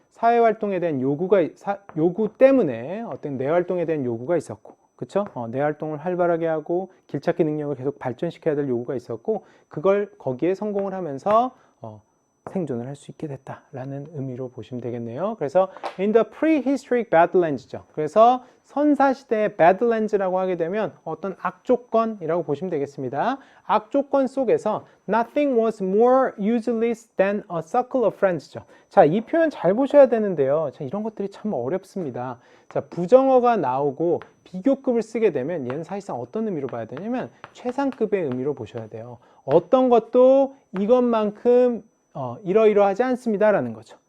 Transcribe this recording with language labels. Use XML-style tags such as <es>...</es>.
<ko>사회활동에 대한 요구 때문에 어떤 뇌활동에 대한 요구가 있었고, 그쵸? 뇌활동을 활발하게 하고 길찾기 능력을 계속 발전시켜야 될 요구가 있었고, 그걸 거기에 성공을 하면서 생존을 할 수 있게 됐다라는 의미로 보시면 되겠네요.</ko> <en>그래서 in the prehistoric badlands죠.</en> <ko>그래서 선사시대의 badlands라고 하게 되면 어떤 악조건이라고 보시면 되겠습니다. 악조건 속에서</ko> <en>nothing was more useless than a circle of friends죠.</en> <ko>자, 이 표현 잘 보셔야 되는데요. 자, 이런 것들이 참 어렵습니다. 자, 부정어가 나오고 비교급을 쓰게 되면 얘는 사실상 어떤 의미로 봐야 되냐면 최상급의 의미로 보셔야 돼요. 어떤 것도 이것만큼 이러이러하지 않습니다라는 거죠.</ko>